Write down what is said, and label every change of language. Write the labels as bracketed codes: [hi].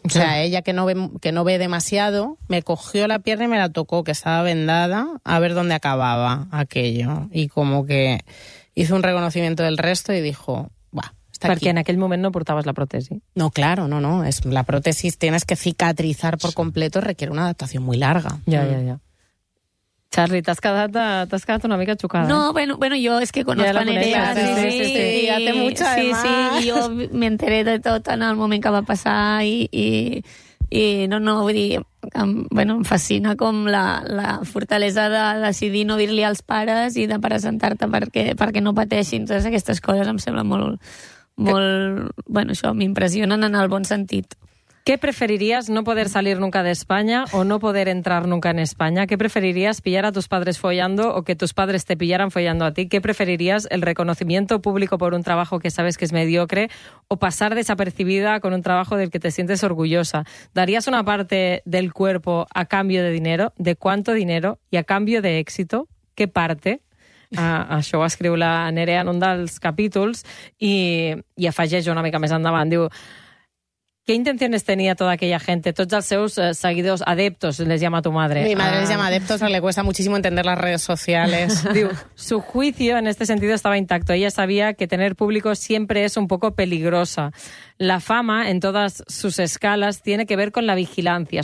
[es] O sea, ella que no ve demasiado, me cogió la pierna y me la tocó, que estaba vendada, a ver dónde acababa aquello. Y como que hizo un reconocimiento del resto y dijo, buah, está aquí. Porque en aquel momento no portabas la prótesis. No, claro, no, no. Es la prótesis, tienes que cicatrizar por completo, requiere una adaptación muy larga. [ca] Ya. Charlie, t'has quedat una mica xocada. No, bueno, jo és que conec la Nerea. Sí, ja té mucha demà. Sí, jo m'enteré de tot en el moment que va passar i no, vull dir, em fascina com la fortalesa de decidir no dir-li als pares i de presentar-te perquè no pateixin. Totes aquestes coses em sembla molt, això m'impressionen en el bon sentit. [es] ¿Qué preferirías, no poder salir nunca de España o no poder entrar nunca en España? ¿Qué preferirías, pillar a tus padres follando o que tus padres te pillaran follando a ti? ¿Qué preferirías, el reconocimiento público por un trabajo que sabes que es mediocre o pasar desapercibida con un trabajo del que te sientes orgullosa? ¿Darías una parte del cuerpo a cambio de dinero? ¿De cuánto dinero? ¿Y a cambio de éxito? ¿Qué parte? [ca] Això ho escriu la Nerea en un dels capítols i afegeix una mica més endavant, diu... [es] ¿Qué intenciones tenía toda aquella gente? Todos los seus seguidores, adeptos, les llama tu madre. Mi madre les llama adeptos, pero le cuesta muchísimo entender las redes sociales. Digo, su juicio en este sentido estaba intacto. Ella sabía que tener público siempre es un poco peligrosa. La fama, en todas sus escalas, tiene que ver con la vigilancia.